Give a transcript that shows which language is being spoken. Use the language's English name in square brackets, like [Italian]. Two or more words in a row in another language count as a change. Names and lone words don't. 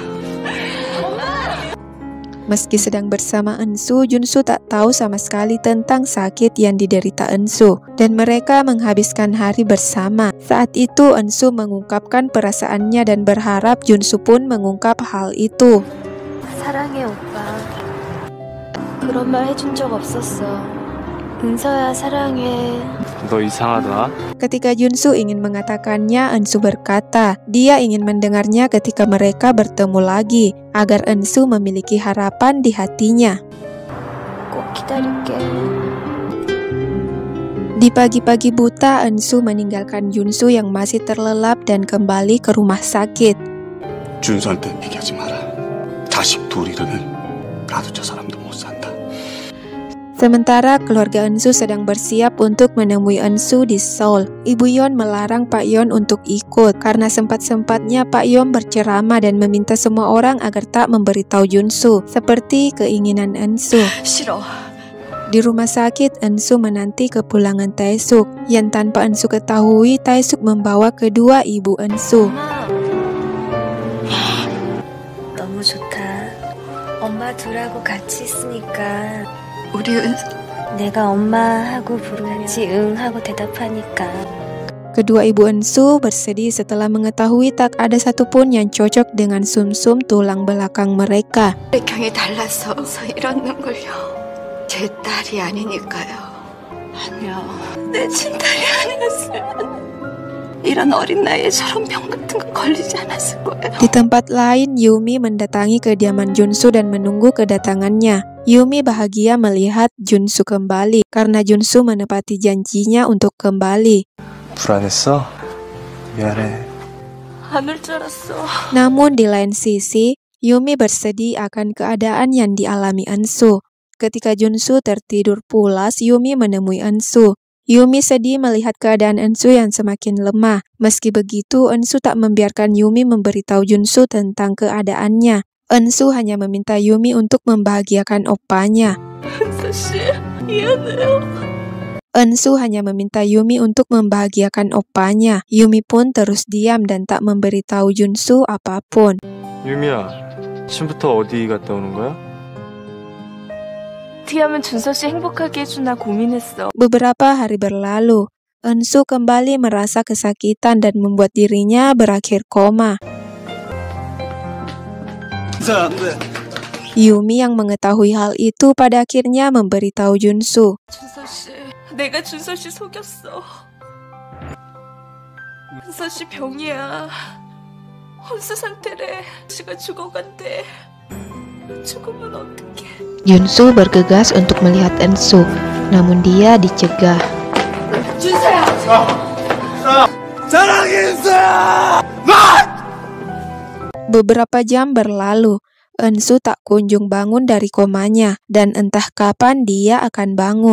[Indonesian] Meski sedang bersama Eunsu, Junsu tak tahu sama sekali tentang sakit yang diderita Eunsu dan mereka menghabiskan hari bersama. Saat itu Eunsu mengungkapkan perasaannya dan berharap Junsu pun mengungkap hal itu. [Korean] 사랑해 오빠. 그런 말 해준 적 없었어. 은서야 사랑해. 너 이상하다. [Indonesian] Ketika Junsu ingin mengatakannya, Eunsu berkata dia ingin mendengarnya ketika mereka bertemu lagi agar Eunsu memiliki harapan di hatinya. [Korean] 꼭 기다릴게. [Indonesian] Di pagi-pagi buta, Eunsu meninggalkan Junsu yang masih terlelap dan kembali ke rumah sakit. [Korean] 준수한테 얘기하지 마라. 자식 둘 잃으면 나도 저 사람도 못 산다. [Indonesian] Sementara keluarga Eunsu sedang bersiap untuk menemui Eunsu di Seoul, Ibu Yeon melarang Pak Yeon untuk ikut karena sempat-sempatnya Pak Yeon berceramah dan meminta semua orang agar tak memberitahu Junsu, seperti keinginan Eunsu. [Korean] 싫어. [Indonesian] Di rumah sakit, Eunsu menanti kepulangan Taesuk, yang tanpa Eunsu ketahui Taesuk membawa kedua ibu Eunsu. [Korean] 너무 좋다. 엄마 둘하고 같이 있으니까 우리 내가 엄마하고 부르면 같이 응 하고 대답하니까. [Indonesian] Kedua ibu Eunsu bersedih setelah mengetahui tak ada satupun yang cocok dengan sumsum tulang belakang mereka. [Korean] 혈액형이 달라서 이러는 걸요. 제 딸이 아니니까요. 아니요. 내 친딸이 아니었으면 이런 어린 나이에 저런 병 같은 거 걸리지 않았을 거예요. [Indonesian] Di tempat lain, Yumi mendatangi kediaman Junsu dan menunggu kedatangannya. Yumi bahagia melihat Junsu kembali karena Junsu menepati janjinya untuk kembali. [Korean] 불안했어? 미안해. 안 올 줄 알았어. [Indonesian] Namun di lain sisi, Yumi bersedih akan keadaan yang dialami Eunsu. Ketika Junsu tertidur pulas, Yumi menemui Eunsu. Yumi sedih melihat keadaan Eunsu yang semakin lemah. Meski begitu, Eunsu tak membiarkan Yumi memberitahu Junsu tentang keadaannya. Eunsu hanya meminta Yumi untuk membahagiakan opanya. [Korean] 은서 씨, 미안해요. [Indonesian] Ensu hanya meminta Yumi untuk membahagiakan opanya. Yumi pun terus diam dan tak memberitahu Junsu apapun. [Korean] 유미야, 아침부터 어디 갔다 오는 거야? 어떻게 하면 준서 씨 행복하게 해주나 고민했어. [Indonesian] Beberapa hari berlalu, Ensu kembali merasa kesakitan dan membuat dirinya berakhir koma. Yumi yang mengetahui hal itu pada akhirnya memberitahu Junsu. [Korean] 준서 씨, 내가 준서 씨 속였어. 준서 씨 병이야. 혼수 상태래. 씨가 죽어간대. 죽으면 어떡해. [Indonesian] Junsu bergegas untuk melihat Ensu, namun dia dicegah. Beberapa jam berlalu, Ensu tak kunjung bangun dari komanya, dan entah kapan dia akan bangun.